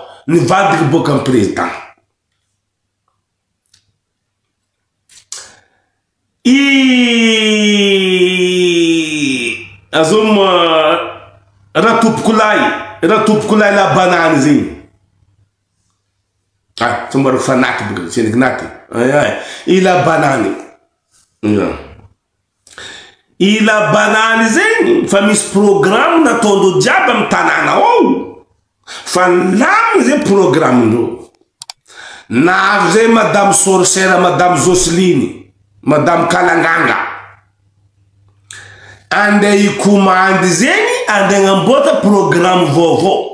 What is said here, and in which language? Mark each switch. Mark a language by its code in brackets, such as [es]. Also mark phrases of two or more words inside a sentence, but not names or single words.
[mg] Nivadiky boka amin'ny président. Azom Ratopokolahy la banany zegny. Somary fanaky boka tseniky naty. Ila banany. Ila banany zegny fa misy programme nataondreo jiaby amin'ny tanàna ao. Fa lamy zegny programme ndreo. Navy zay Madame Sorcière, Madame Jocelyne, Madame Kalanganga. Andeha ikomandy zegny, andeha agnamboatra programme vaovao.